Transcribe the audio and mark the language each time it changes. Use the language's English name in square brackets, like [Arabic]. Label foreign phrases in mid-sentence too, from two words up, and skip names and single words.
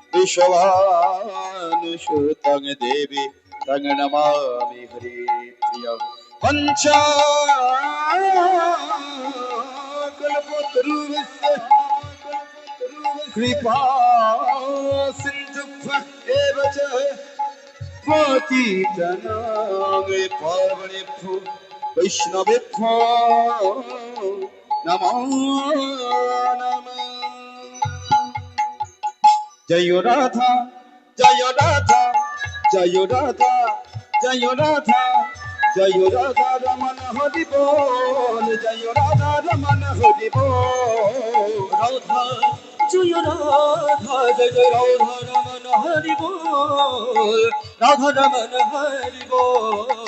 [Sanskrit] विश्वानुसुतं देवी तं नमामि हरिप्रियं पंचाकल्पतरुस्य कृपा सिन्धुभ्यः एव च पतितनां पावनेभ्यो वैष्णवेभ्यो नमो नमः जय राधा जय राधा जय राधा जय राधा जय राधा रमन हरि बोल जय राधा रमन हरि बोल राधा जय राधा जय राधा रमन हरि बोल राधा रमन हरि बोल